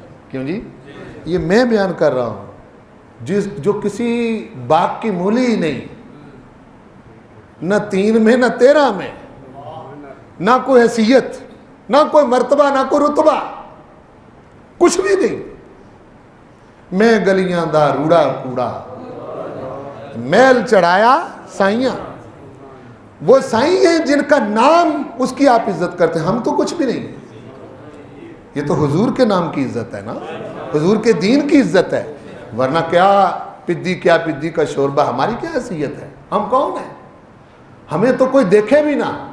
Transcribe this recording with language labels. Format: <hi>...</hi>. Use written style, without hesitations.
<ur>کیوں جی؟ یہ میں بیان کر رہا ہوں جو کسی باغ کی مولی ہی نہیں، نہ 3 میں نہ 13 میں، نہ کوئی حیثیت، نہ کوئی مرتبہ، نہ کوئی رتبہ، کچھ بھی نہیں.</ur> <pa>میں گلیاں دا روڑا کوڑا، میل چڑھایا سائیاں.</pa> <ur>وہ سائیں ہیں جن کا نام اس کی آپ عزت کرتے ہیں، ہم تو کچھ بھی نہیں. یہ تو حضور کے نام کی عزت ہے نا، حضور کے دین کی عزت ہے. ورنہ کیا پدی کا شوربہ، ہماری کیا حیثیت ہے؟ ہم کون ہیں؟ ہمیں تو کوئی دیکھے بھی نہ.</ur>